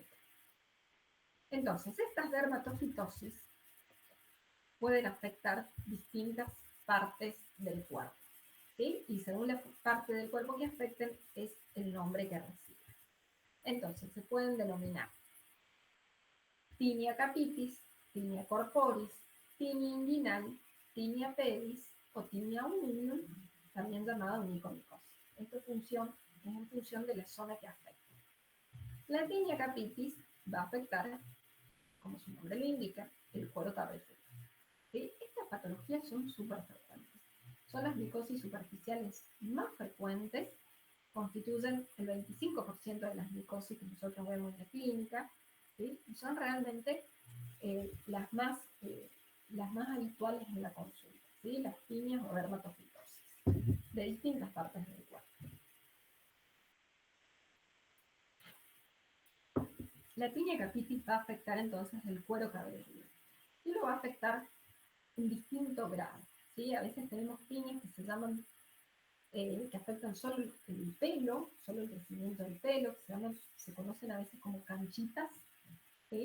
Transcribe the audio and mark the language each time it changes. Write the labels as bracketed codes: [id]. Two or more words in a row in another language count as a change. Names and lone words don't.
[es] Entonces, estas dermatofitosis pueden afectar distintas partes del cuerpo, ¿sí? Y según la parte del cuerpo que afecten es el nombre que reciben. Entonces, se pueden denominar [la] tinea capitis, tinea corporis, [es] tinea inguinal, [la] tinea pedis [es] o [la] tinea unum, [es] también llamada onicomicosis. Esta es en función de la zona que afecta. La [la] tinea capitis [es] va a afectar, como su nombre lo indica, el cuero cabelludo. ¿Sí? Estas patologías son súper frecuentes. Son las micosis superficiales más frecuentes, constituyen el 25% de las micosis que nosotros vemos en la clínica, ¿sí? Y son realmente las más habituales en la consulta, ¿sí? Las tiñas o dermatofitosis de distintas partes del cuerpo. La [la] tinea capitis [es] va a afectar entonces el cuero cabelludo y lo va a afectar en distinto grado, ¿sí? A veces tenemos tiñas que se llaman, que afectan solo el pelo, solo el crecimiento del pelo, que se conocen a veces como canchitas, ¿sí?